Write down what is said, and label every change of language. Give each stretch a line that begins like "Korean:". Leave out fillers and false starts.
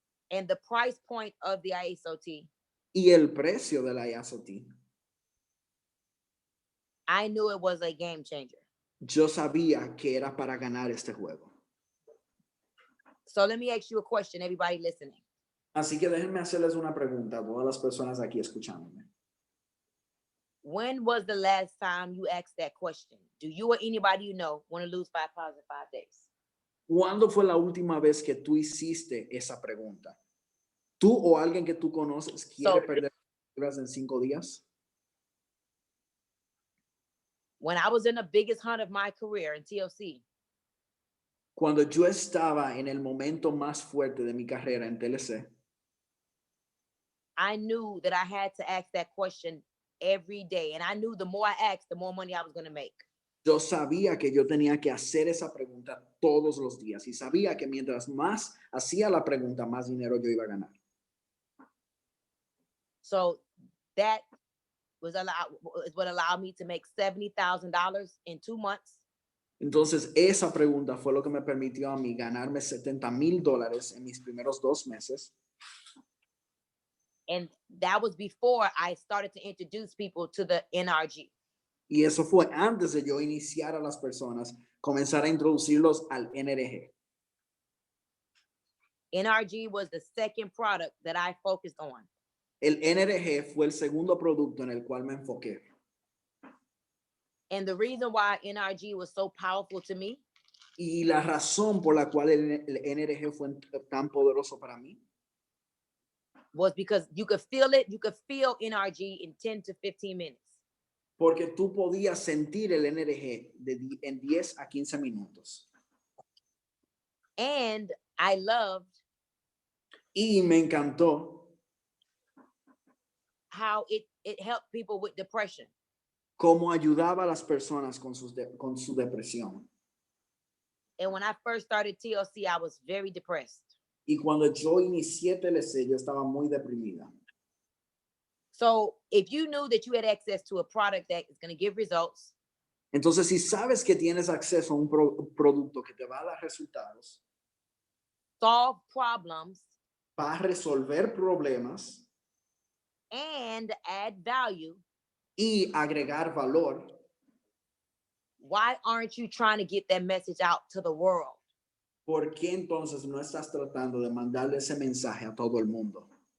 English: and the price point of the ISOT,
Spanish: y el precio del ISOT,
English: I knew it was a game changer.
Spanish: yo sabía que era para ganar este juego.
English: So let me ask you a question, everybody listening.
Spanish: Así que déjenme hacerles una pregunta a todas las personas aquí escuchándome.
English: When was the last time you asked that question? Do you or anybody you know want to lose 5 pounds in 5 days?
Spanish: ¿Cuándo fue la última vez que tú hiciste esa pregunta? ¿Tú o alguien que tú conoces quiere perder libras en 5 días?
English: When I was in the biggest hunt of my career in TLC,
Spanish: Cuando yo estaba en el momento más fuerte de mi carrera en TLC,
English: I knew that I had to ask that question every day. And I knew the more I asked, the more money I was going to make.
Spanish: yo sabía que yo tenía que hacer esa pregunta todos los días y sabía que mientras más hacía la pregunta, más dinero yo iba a ganar.
English: So that was what allowed me to make $70,000 in 2 months.
Spanish: Entonces, esa pregunta fue lo que me permitió a mí ganarme $70,000 en mis primeros 2 meses.
English: And that was before I started to introduce people to the NRG.
Spanish: Y eso fue antes de yo iniciar a las personas, comenzar a introducirlos al NRG.
English: NRG was the second product that I focused on.
Spanish: El NRG fue el segundo producto en el cual me enfoqué.
English: And the reason why NRG was so powerful to me
Spanish: Y la razón por la cual el NRG fue tan poderoso para mí
English: was because you could feel it. You could feel NRG in 10 to 15 minutes.
Spanish: Porque tú podías sentir el NRG en 10 a 15 minutos.
English: And I loved
Spanish: Y me encantó
English: how it helped people with depression.
Spanish: cómo ayudaba a las personas con su depresión.
English: And when I first started TLC, I was very depressed.
Spanish: Y cuando yo inicié TLC, yo estaba muy deprimida.
English: So if you knew that you had access to a product that is going to give results,
Spanish: Entonces, si sabes que tienes acceso a un producto que te va a dar resultados,
English: solve problems,
Spanish: va a resolver problemas
English: and add value,
Spanish: y agregar valor,
English: why aren't you trying to get that message out to the world?
Spanish: ¿por qué entonces no estás tratando de mandarle ese mensaje a todo el mundo?